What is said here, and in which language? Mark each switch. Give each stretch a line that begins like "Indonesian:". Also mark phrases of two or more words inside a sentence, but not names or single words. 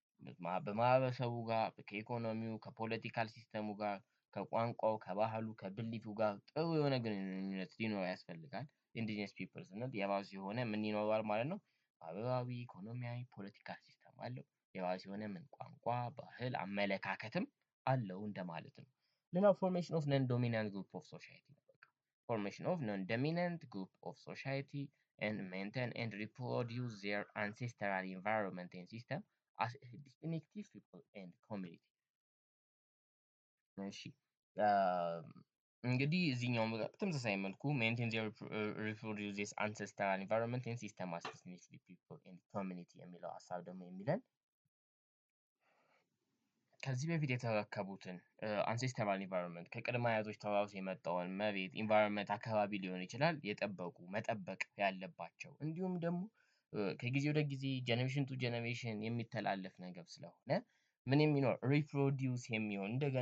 Amharic: በማህበረሰቡ ጋር ከኢኮኖሚው
English: political system
Amharic: ጋር ከቋንቋው ከባህሉ ከብሊፉ ጋር ጥሩ የሆነ ግንኙነት ሊኖረው ያስፈልጋል።
English: indigenous people
Amharic: ስንል የራሱ የሆነ ምን ይኖረዋል ማለት ነው? ማህበራዊ፣ ኢኮኖሚያዊ፣
English: political system
Amharic: አለው። የራሱ የሆነ ምን ቋንቋ፣ ባህል፣ አመለካከትም አለው እንደማለት ነው። ሌላው
English: formation of non dominant group of society
Amharic: ነው። በቃ
English: formation of non dominant group of society and maintain and reproduce their ancestral environment and system as a distinctive people and community።
Amharic: እሺ እንግዲህ እዚህኛው በተመሳሳይ መልኩ
English: maintain their reproduce this ancestral environment and system as distinctive people and community
Amharic: የሚለው ሀሳብ ደግሞ የሚለን ከዚህ በፊት የተረከቡትን
English: ancestral environment
Amharic: ከቅድመ አያቶች ተዋርሶ የመጣውን መሬት ኢንቫይሮንመንት አካባቢ ሊሆን ይችላል መጠበቅ ያለባቸው እንዲሁም ደግሞ ከጊዜ ወደ ጊዜ
English: generation to generation
Amharic: የሚተላለፍ ነገር ስለሆነ ምን የሚኖር ሪፕሮዲውስ የሚሆን እንደገና